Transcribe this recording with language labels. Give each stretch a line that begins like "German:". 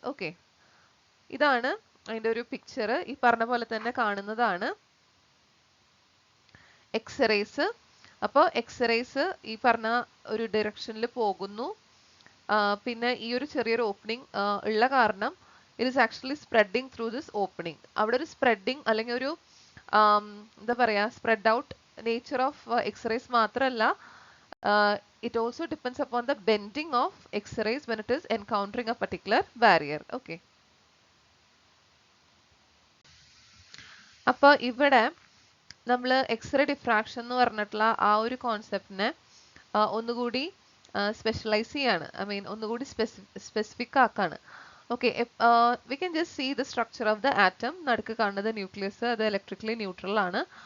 Malayalam: Okay, ഇതാണ് അതിന്റെ ഒരു പിക്ചർ. ഈ പറഞ്ഞ പോലെ തന്നെ കാണുന്നതാണ് എക്സ്റേസ്. അപ്പോൾ എക്സ്റേസ് ഈ പറഞ്ഞ ഒരു ഡയറക്ഷനിൽ പോകുന്നു, പിന്നെ ഈ ഒരു ചെറിയൊരു ഓപ്പണിംഗ് ഉള്ള കാരണം
English: It is actually spreading through this opening.
Malayalam: അവിടെ ഒരു സ്പ്രെഡിങ് അല്ലെങ്കിൽ ഒരു എന്താ പറയാ spread out nature of X-rays മാത്രമല്ല,
English: it also depends upon the bending of X-rays when it is encountering a particular barrier. Okay.
Malayalam: അപ്പോൾ ഇവിടെ നമ്മൾ എക്സ്റേ ഡിഫ്രാക്ഷൻ എന്ന് പറഞ്ഞിട്ടുള്ള ആ ഒരു കോൺസെപ്റ്റിനെ ഒന്നുകൂടി സ്പെഷ്യലൈസ് ചെയ്യാണ്, ഐ മീൻ ഒന്നുകൂടി specific ആക്കാണ്.
English: Okay, we can just see the structure of the atom.
Malayalam: നടുക്ക് കാണുന്നത് ന്യൂക്ലിയസ്, അത് ഇലക്ട്രിക്കലി ന്യൂട്രൽ ആണ്.